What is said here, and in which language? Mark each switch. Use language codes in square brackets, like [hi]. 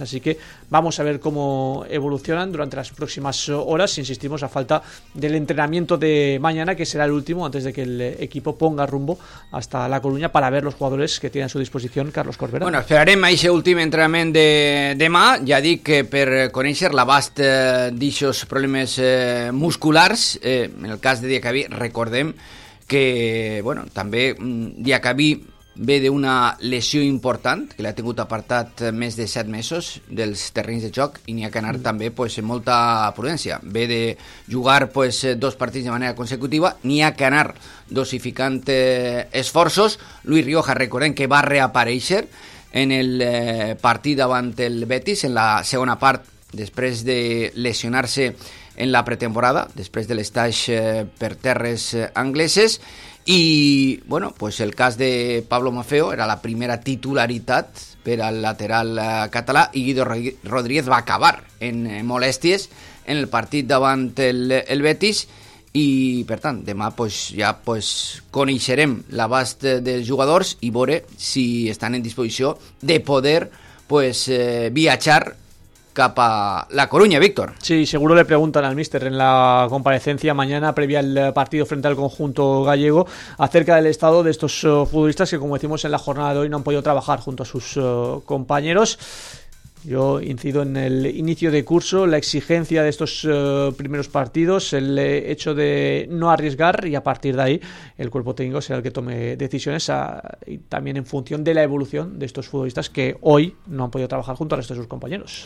[es] Así que vamos a ver cómo evolucionan durante las próximas horas. Insistimos, a falta del entrenamiento de mañana, que será el último antes de que el equipo ponga rumbo hasta La Coruña para ver los jugadores que tiene a su disposición Carlos Corberán. Bueno, esperaremos a ese último entrenamiento de demà. [ca] Ya di que per conèixer la abast d'aixos problemes musculars. En el cas de Diakabi, recordem que, bueno, també Diakabi ve d'una lesió important que l'ha tingut apartat més de 7 mesos dels terrenys de joc i n'hi ha que anar també pues, amb molta prudència. Ve de jugar pues, 2 partits de manera consecutiva, n'hi ha que anar dosificant esforços. Luis Rioja, recordem que va reaparèixer en el partit davant el Betis en la segona part després de lesionar-se en la pretemporada, després de l'estatge per terres angleses. I, bueno, pues el cas de Pablo Mafeo era la primera titularitat ver al lateral català, i Guido Rodríguez va acabar en molèsties en el partit davant el Betis, i per tant demà pues, ja pues, coneixerem l'abast dels jugadors i veure si estan en disposició de poder pues, viatjar cap a la Coruña, Víctor. [es] Sí, seguro le preguntan al míster en la comparecencia mañana previa al partido frente al conjunto gallego acerca del estado de estos futbolistas que, como decimos, en la jornada de hoy no han podido trabajar junto a sus compañeros. Yo incido en el inicio de curso, la exigencia de estos primeros partidos, el hecho de no arriesgar, y a partir de ahí el cuerpo técnico será el que tome decisiones y también en función de la evolución de estos futbolistas que hoy no han podido trabajar junto al resto de sus compañeros.